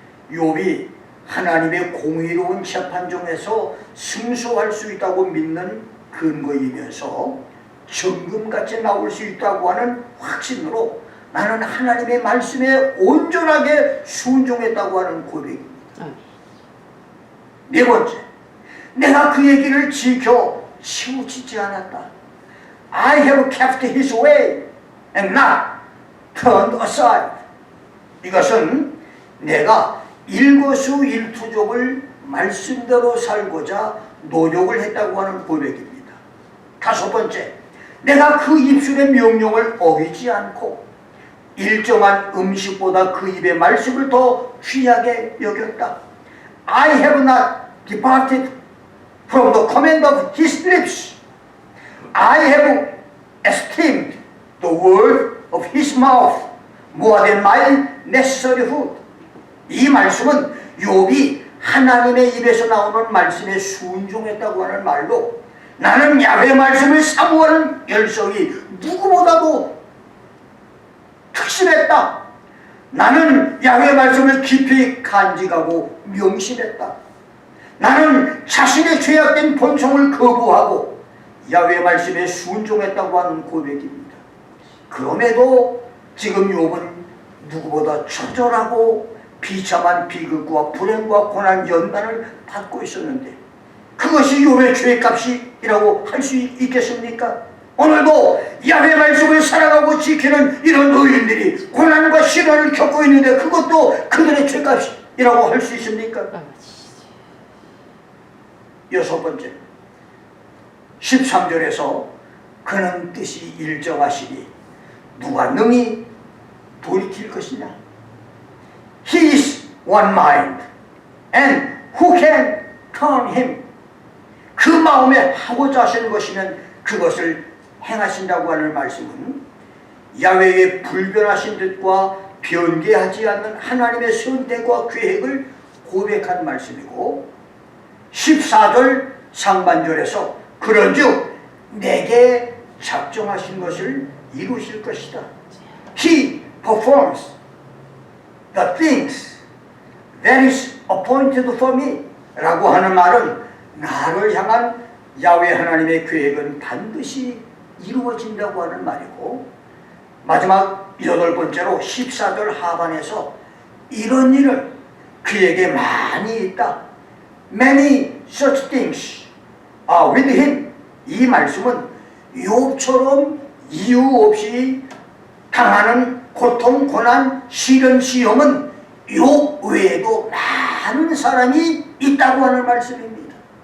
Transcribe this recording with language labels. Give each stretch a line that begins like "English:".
Korean: 욥이 하나님의 공의로운 재판정에서 승소할 수 있다고 믿는 근거이면서 정금같이 나올 수 있다고 하는 확신으로 나는 하나님의 말씀에 온전하게 순종했다고 하는 고백입니다. 네 번째, 내가 그의 길을 지켜 치우치지 않았다.
English: I have kept his way and not turned aside.
Korean: 이것은 내가 일거수일투족을 말씀대로 살고자 노력을 했다고 하는 고백입니다. 다섯 번째, 내가 그 입술의 명령을 어기지 않고 일정한 음식보다 그 입의 말씀을 더 귀하게 여겼다.
English: I have not departed from the command of his lips. I have esteemed the word of his mouth more than my necessary food.
Korean: 이 말씀은 욥이 하나님의 입에서 나오는 말씀에 순종했다고 하는 말로 나는 야훼 말씀을 사모하는 열성이 누구보다도 특심했다. 나는 야훼 말씀을 깊이 간직하고 명심했다. 나는 자신의 죄악된 본성을 거부하고 야훼 말씀에 순종했다고 하는 고백입니다. 그럼에도 지금 욥은 누구보다 처절하고 비참한 비극과 불행과 고난 연단을 받고 있었는데 그것이 욥의 죄값이라고 할 수 있겠습니까? 오늘도 야훼 말씀을 사랑하고 지키는 이런 의인들이 고난과 시련을 겪고 있는데 그것도 그들의 죄값이라고 할 수 있습니까? 여섯 번째, 13절에서 그는 뜻이 일정하시니 누가 능히 돌이킬 것이냐?
English: He is one mind and who can turn him?
Korean: 그 마음에 하고자 하시는 것이면 그것을 행하신다고 하는 말씀은 야훼의 불변하신 뜻과 변개하지 않는 하나님의 선택과 계획을 고백한 말씀이고 14절 상반절에서 그런즉 내게 작정하신 것을 이루실 것이다.
English: He performs the things that is appointed for me
Korean: 라고 하는 말은 나를 향한 야훼 하나님의 계획은 반드시 이루어진다고 하는 말이고 마지막 여덟 번째로 14절 하반에서 이런 일은 그에게 많이 있다.
English: Many such things are with him.
Korean: 이 말씀은 욥처럼 이유 없이 당하는 고통, 고난, 시련, 시험은 욥 외에도 많은 사람이 있다고 하는 말씀입니다.